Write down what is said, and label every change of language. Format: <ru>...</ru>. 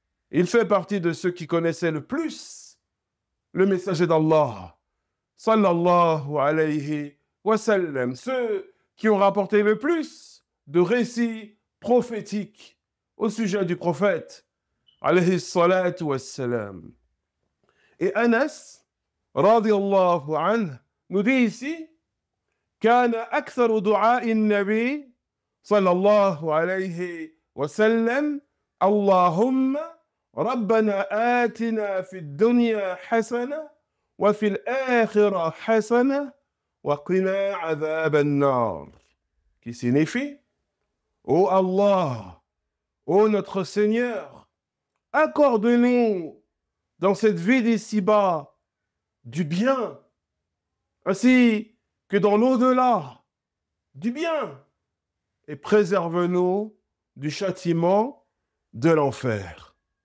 <fr>Il fait partie de ceux qui connaissaient le plus le messager d'Allah, sallallahu alayhi wa sallam. Ceux qui ont rapporté le plus de récits prophétiques au sujet du prophète, alayhi salatu wassalam. Et Anas, radiyallahu anhu, nous dit ici:</fr> <ar>كان أكثر دعاء النبي صلى الله عليه وسلم اللهم ربنا آتنا في الدنيا حسنة وفي الآخرة حسنة وقنا عذاب النار.</ar> <fr>Qui signifie: ô Allah, ô notre Seigneur, accorde-nous dans cette vie d'ici-bas du bien ainsi que dans l'au-delà du bien, et préserve-nous du châtiment de l'enfer.</fr>